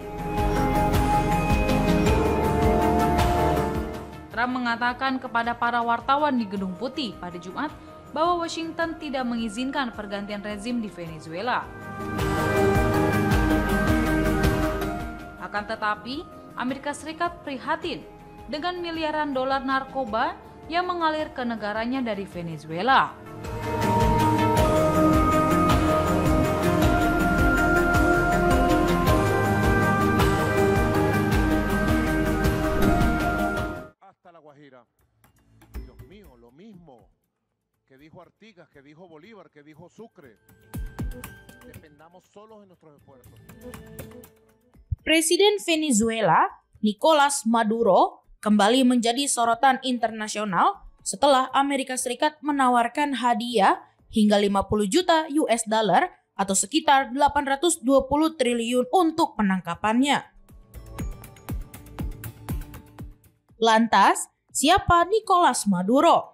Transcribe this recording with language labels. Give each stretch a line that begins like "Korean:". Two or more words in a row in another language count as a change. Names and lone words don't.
Indonesian: Trump mengatakan kepada para wartawan di Gedung Putih pada Jumat bahwa Washington tidak mengizinkan pergantian rezim di Venezuela. Akan tetapi, Amerika Serikat prihatin dengan miliaran dolar narkoba yang mengalir ke negaranya dari Venezuela.
Spanish: Hasta La Guajira. Dios mío, lo mismo que dijo Artigas, que dijo Bolívar, que dijo Sucre. Dependamos solos de nuestros esfuerzos.
Indonesian: Presiden Venezuela, Nicolas Maduro, kembali menjadi sorotan internasional setelah Amerika Serikat menawarkan hadiah hingga 50 juta
English: US dollar
Indonesian: atau sekitar 820 triliun untuk penangkapannya. Lantas, siapa Nicolas Maduro?